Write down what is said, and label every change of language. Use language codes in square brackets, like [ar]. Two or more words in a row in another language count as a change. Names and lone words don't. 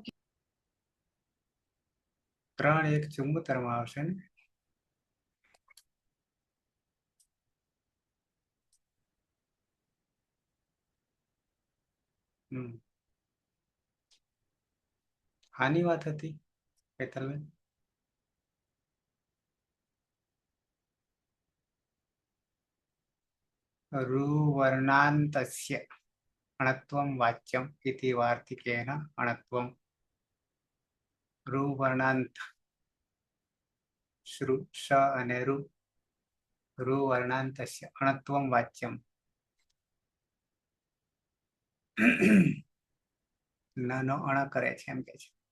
[gu] 3 1 74 માં આવશે ને. આની વાત હતી હેતલબેન? [sa] रुवर्णान्तस्य अणत्वं वाच्यम् इति वार्तिकेन अणत्वं रुवर्णान्त श्रु श અને रुवर्णान्तस्य अणत्वं वाच्यम् [gu] નનો અણ કરે છે એમ કે છે.